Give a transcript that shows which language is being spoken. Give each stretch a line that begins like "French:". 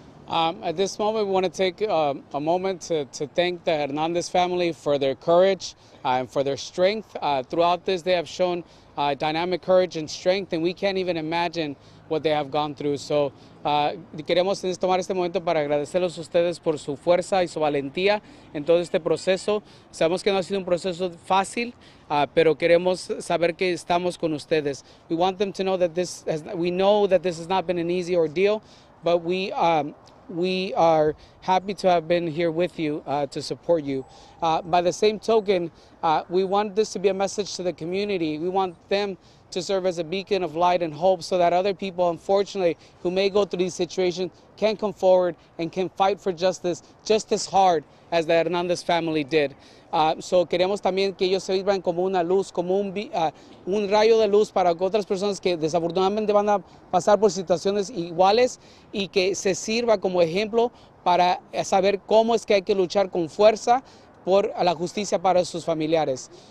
English: At this moment, we want to take a moment to thank the Hernandez family for their courage and for their strength. Throughout this, they have shown dynamic courage and strength, and we can't even imagine what they have gone through.
Spanish: So, queremos tomar este momento para agradecerles a ustedes por su fuerza y su valentía en todo este proceso. Sabemos que no ha sido un proceso fácil, pero queremos saber que estamos con ustedes.
English: We want them to know that we know that this has not been an easy ordeal, but we are happy to have been here with you to support you. By the same token, we want this to be a message to the community. We want them to serve as a beacon of light and hope so that other people, unfortunately, who may go through these situations can come forward and can fight for justice just as hard as the Hernandez family did.
Spanish: So queremos también que ellos sirvan como una luz, como un rayo de luz para otras personas que desafortunadamente van a pasar por situaciones iguales y que se sirva como ejemplo para saber cómo es que hay que luchar con fuerza por la justicia para sus familiares.